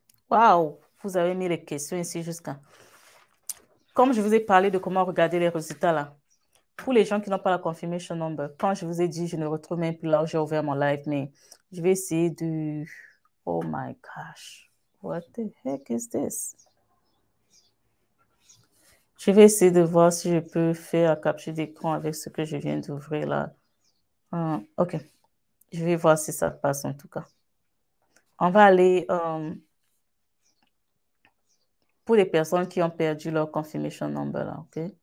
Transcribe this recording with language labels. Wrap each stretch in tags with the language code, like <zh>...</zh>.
<fr>Waouh, vous avez mis les questions ici jusqu'à. Comme je vous ai parlé de comment regarder les résultats là, pour les gens qui n'ont pas la confirmation number, quand je vous ai dit, je ne retrouve même plus là où j'ai ouvert mon live, mais je vais essayer de.</fr> <en>Oh my gosh, what the heck is this?</en> <fr>Je vais essayer de voir si je peux faire la capture d'écran avec ce que je viens d'ouvrir là. OK, je vais voir si ça passe en tout cas. On va aller pour les personnes qui ont perdu leur confirmation number là, OK?</fr>